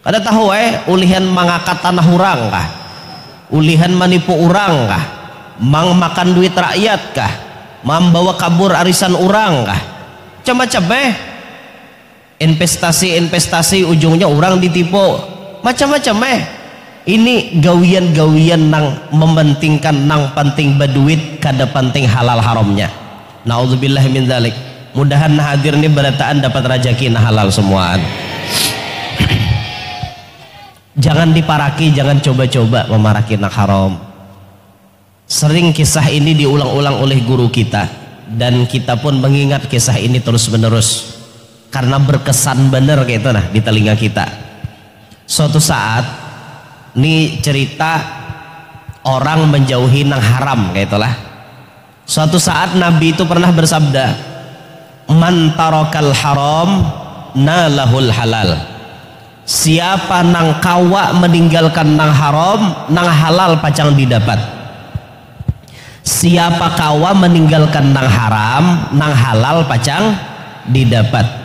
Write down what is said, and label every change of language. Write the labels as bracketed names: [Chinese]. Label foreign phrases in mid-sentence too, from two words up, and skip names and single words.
[Banjar] Kada tahu ulihan mangangkat tanah urang kah, ulihan manipu urang kah, mang makan duit rakyat kah, membawa kabur arisan urang kah, macam-macam investasi ujungnya orang ditipu, macam-macam ini gawian-gawian nang mementingkan nang penting berduit kada penting halal haramnya. [Arabic] نعوذ بالله من ذلك. [Banjar] Mudahan hadir ini berataan dapat rajaki nah halal semuaan. Jangan diparaki, jangan coba-coba memaraki nak haram. [Indonesian] Sering kisah ini diulang-ulang oleh guru kita dan kita pun mengingat kisah ini terus-menerus karena berkesan bener kayak itu nah di telinga kita. [Banjar] Suatu saat ini cerita orang menjauhi nang haram kayak itulah. [Indonesian] Suatu saat Nabi itu pernah bersabda, [Arabic] من ترك الحرام ناله الحلال. [Banjar] Siapa nang kawa meninggalkan nang haram, nang halal pacang didapat. Siapa kawa meninggalkan nang haram, nang halal pacang didapat.